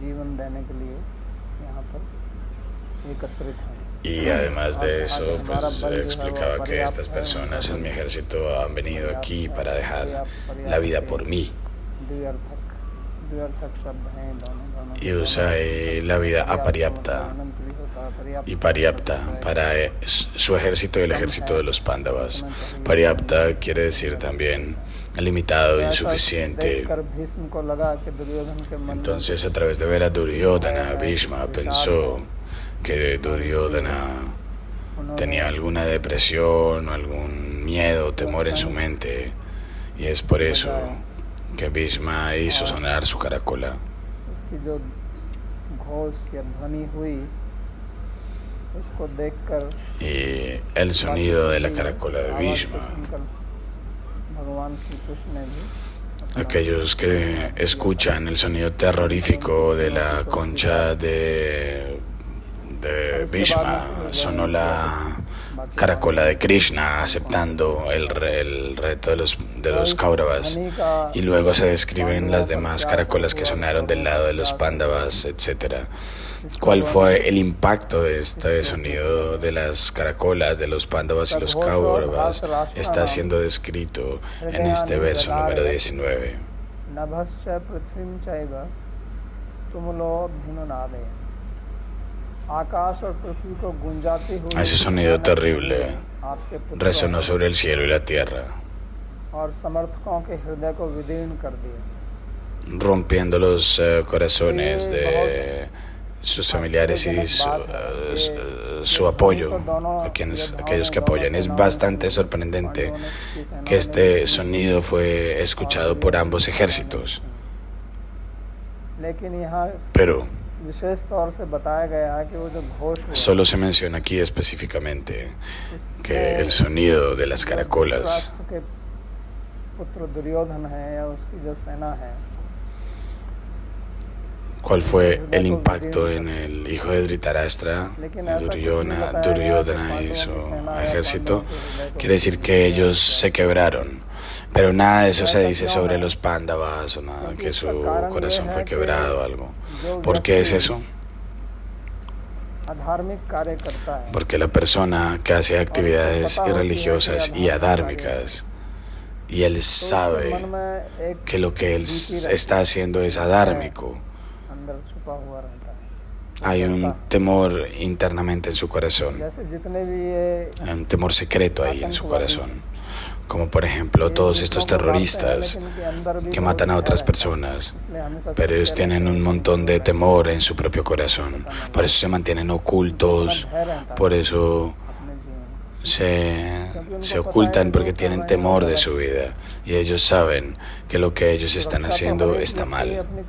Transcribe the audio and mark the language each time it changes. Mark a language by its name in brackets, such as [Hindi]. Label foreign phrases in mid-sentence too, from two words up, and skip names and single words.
[Spanish] Y además de eso, pues explicaba que estas personas en mi ejército han venido aquí para dejar la vida por mí. Y usa la vida aparyapta y Paryapta para su ejército y el ejército de los Pándavas. Paryapta quiere decir también limitado, [Hindi] ऐसा [Spanish] insuficiente. [Hindi] देखकर भीष्म को लगा कि दुर्योधन के मन में [Spanish] Entonces, a través de ver a Duryodhana, Bhishma pensó que Duryodhana tenía alguna depresión o algún miedo o temor en su mente, y es por eso que Bhishma hizo sonar su caracola. [Hindi] उसकी जो घोष या ध्वनि हुई उसको देखकर [Spanish] Y el sonido de la caracola de Bhishma, [Hindi] भगवान श्री कृष्ण ने भी [Spanish] aquellos que escuchan el sonido terrorífico de la concha de Bhishma, sonó la caracola de Krishna aceptando el reto de los Kauravas, y luego se describen las demás caracolas que sonaron del lado de los Pándavas, etc. ¿Cuál fue el impacto de este sonido de las caracolas de los Pándavas y los Kauravas? Está siendo descrito en este verso número 19. [Sanskrit] नभश्च पृथ्वीं चैव तुमुलो भिन्ननादे [Hindi] आकाश और पृथ्वी को गुंजाती हुई [Spanish] Ese sonido terrible [Hindi] आपके पुत्रों [Spanish] resonó sobre el cielo y la tierra, [Hindi] और समर्थकों के हृदय को विदीर्ण कर दिए [Spanish] rompiendo los corazones de sus familiares y su apoyo, aquellos que apoyan. Es bastante sorprendente que este sonido fue escuchado por ambos ejércitos, [Hindi] लेकिन यहाँ [Spanish] pero [Hindi] विशेष तौर से बताया गया है कि वो जो घोष हुआ [Spanish] solo se menciona aquí específicamente que el sonido de las caracolas [Hindi] धृतराष्ट्र के पुत्र दुर्योधन है या उसकी जो सेना है [Spanish] cuál fue el impacto en el hijo de Dhritarashtra, Duryodhana y su ejército. Quiere decir que ellos se quebraron, pero nada de eso se dice sobre los Pándavas o nada, que su corazón fue quebrado o algo. ¿Por qué es eso? [Hindi] अधार्मिक कार्य करता है [Spanish] Porque la persona que hace actividades irreligiosas y adármicas, y él sabe [Hindi] मन में एक [Spanish] que lo que él está haciendo es adármico, [Hindi] अंदर छुपा हुआ रहता है [Spanish] hay un temor internamente en su corazón, [Hindi] जैसे जितने भी ये [Spanish] hay un temor secreto ahí en su corazón, como por ejemplo todos estos terroristas que matan a otras personas, pero ellos tienen un montón de temor en su propio corazón, por eso se mantienen ocultos, por eso se ocultan, porque tienen temor de su vida y ellos saben que lo que ellos están haciendo está mal.